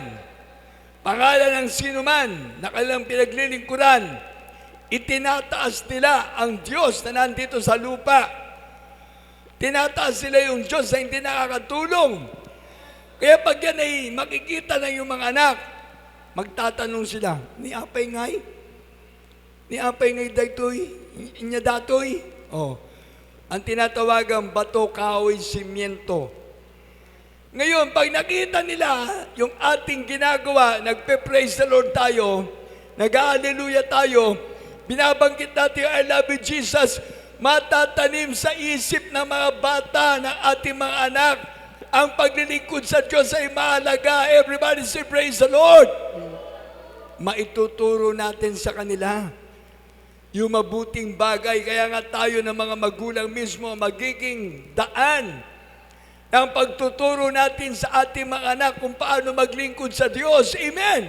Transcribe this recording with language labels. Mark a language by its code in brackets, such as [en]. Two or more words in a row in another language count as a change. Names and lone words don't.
[tl] Pangalan ng sino man na kanilang pinaglilingkuran, itinataas nila ang Diyos na nandito sa lupa. Tinataas nila yung Diyos na hindi nakakatulong. Kaya pag yan ay makikita ng yung mga anak, magtatanong sila, [ilo] ni apay ngay? Ni apay ngay daytoy? Inya datoy? Oh. [tl] Ang tinatawagang bato, kahoy, simiento. Ngayon, pag nakita nila yung ating ginagawa, nagpe- [en] praise the Lord [tl] tayo, nag-hallelujah tayo, binabanggit natin, [en] I love you Jesus, [tl] matatanim sa isip ng mga bata, ng ating mga anak, ang paglilingkod sa Diyos ay mahalaga. [en] Everybody say praise the Lord. [tl] Maituturo natin sa kanila yung mabuting bagay. Kaya nga tayo ng mga magulang mismo magiging daan ng pagtuturo natin sa ating mga anak kung paano maglingkod sa Diyos. Amen.